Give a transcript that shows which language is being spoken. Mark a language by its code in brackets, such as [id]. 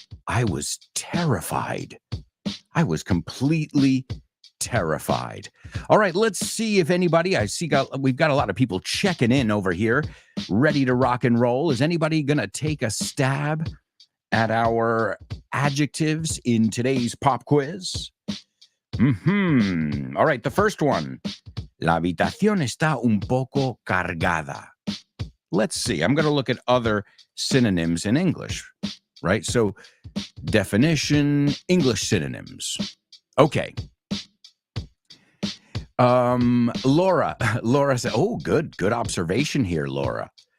[en] I was terrified. I was completely terrified. All right, let's see if anybody, we've got a lot of people checking in over here, ready to rock and roll. Is anybody going to take a stab at our adjectives in today's pop quiz? All right, the first one. [es] La habitación está un poco cargada. [en] Let's see. I'm going to look at other synonyms in English, right? So definition, English synonyms. Okay. Laura said, oh, good observation here, Laura.